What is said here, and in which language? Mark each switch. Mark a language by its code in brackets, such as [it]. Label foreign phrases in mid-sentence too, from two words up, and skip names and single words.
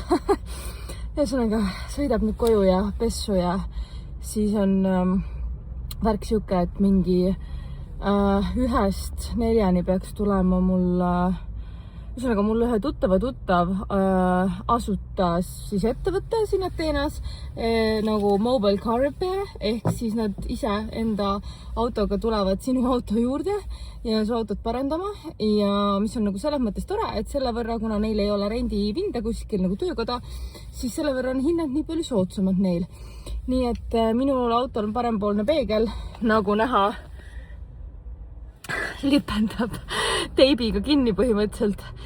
[et] Ühesõnaga, sõidab nüüd koju ja pessu ja siis on värk siuke, et mingi 1-4 peaks tulema mul, ühesõnaga mul ühe tuttav asutas siis ettevõtte siin Ateenas nagu [en] mobile car repair, [et] ehk siis nad ise enda autoga tulevad sinu auto juurde ja su autot parandama ja mis on nagu selles mõttes tore, et selle võrra, kuna neil ei ole rendipinda kuskil nagu töökoda, siis selle võrra on hinnad nii palju soodsamad neil. Nii et minul autol on parempoolne peegel, nagu näha, lipendab teibiga kinni põhimõtteliselt.